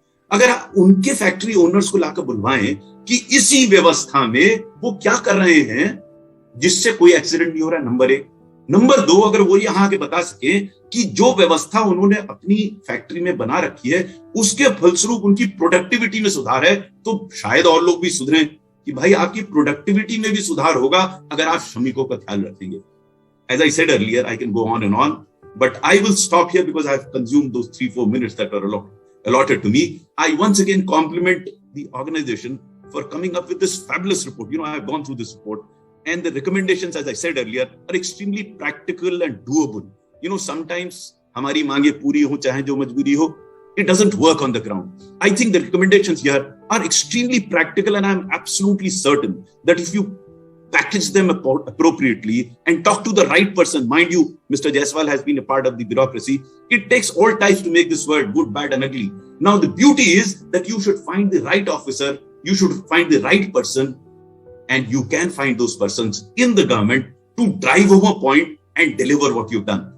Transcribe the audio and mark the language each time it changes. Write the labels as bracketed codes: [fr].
[hi] अगर आप उनके फैक्ट्री ओनर्स को लाकर बुलवाएं कि इसी व्यवस्था में वो क्या कर रहे हैं जिससे कोई एक्सीडेंट नहीं हो रहा है, नंबर एक। नंबर दो, अगर वो यहां के बता सके कि जो व्यवस्था उन्होंने अपनी फैक्ट्री में बना रखी है उसके फलस्वरूप उनकी प्रोडक्टिविटी में सुधार है, तो शायद और लोग भी सुधरें कि भाई आपकी प्रोडक्टिविटी में भी सुधार होगा अगर आप श्रमिकों का ख्याल रखेंगे। [en] As I said earlier, I can go on and on, but I will stop here because I have consumed those 3-4 minutes that are allotted to me. I once again compliment the organization for coming up with this fabulous report. I have gone through this report, and the recommendations, as I said earlier, are extremely practical and doable. [hi] Sometimes हमारी मांगे पूरी हो चाहे जो मजबूरी हो, [en] it doesn't work on the ground. I think the recommendations here are extremely practical, and I'm absolutely certain that if you package them appropriately and talk to the right person. Mind you, Mr. Jaiswal has been a part of the bureaucracy. It takes all types to make this world good, bad, and ugly. Now, the beauty is that you should find the right officer, you should find the right person, and you can find those persons in the government to drive home a point and deliver what you've done.